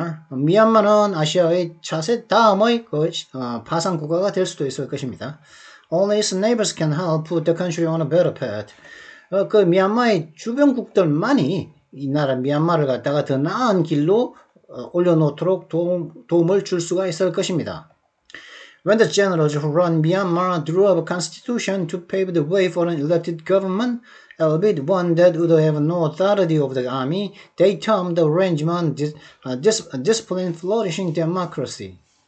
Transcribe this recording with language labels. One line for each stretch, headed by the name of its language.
Korean: 미얀마는 아시아의 차세 다음의 파산 국가가 될 수도 있을 것입니다.
English: Only its neighbors can help put the country on a better path.
Korean: 미얀마의 주변국들만이 이 나라 미얀마를 갖다가 더 나은 길로 올려놓도록 도움을 줄 수가 있을 것입니다.
English: When the generals who run Myanmar drew up a constitution to pave the way for an elected government, albeit one that would have no authority over the army, they termed the arrangement disciplined flourishing democracy.